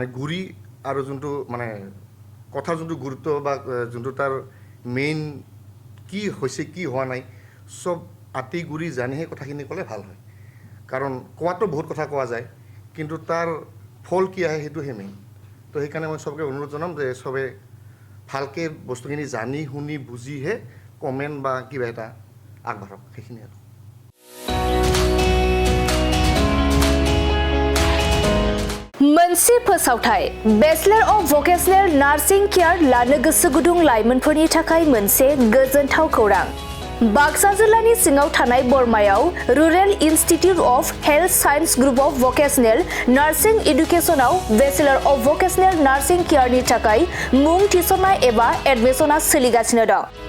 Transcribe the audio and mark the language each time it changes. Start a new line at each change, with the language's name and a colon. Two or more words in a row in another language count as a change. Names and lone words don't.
Assamese: ঘূৰি আৰু যোনটো মানে কথাৰ যোনটো গুৰুত্ব বা যোনটো তাৰ মেইন কি হৈছে কি হোৱা নাই চব আঁতি গুৰি জানিহে কথাখিনি ক'লে ভাল হয় কাৰণ কোৱাটো বহুত কথা কোৱা যায় কিন্তু তাৰ ফল কি আহে সেইটোহে মেইন তো সেইকাৰণে মই চবকে অনুৰোধ জনাম যে চবে ভালকৈ বস্তুখিনি জানি শুনি বুজিহে কমেণ্ট বা কিবা এটা আগবাঢ়ক সেইখিনি আৰু
Bodo: मोनसे फोसावथाय बेचलर अफ भकेशनेल नार्सिं केयार लानो गोसो गुदुं लाइमोनफोरनि थाखाय मोनसे गोजोनथाव खौरां बाक्सा जिल्लानि सिङाव थानाय बरमायाव रुरेल इन्स्टिट्युट अफ हेल्थ साइन्स ग्रुप अफ भकेशनेल नार्सिं एडुकेशनाव बेचलर अफ भकेशनेल नार्सिं केयारनि थाखाय मुं थिसननाय एबा एडमिशना सोलिगासिनो दं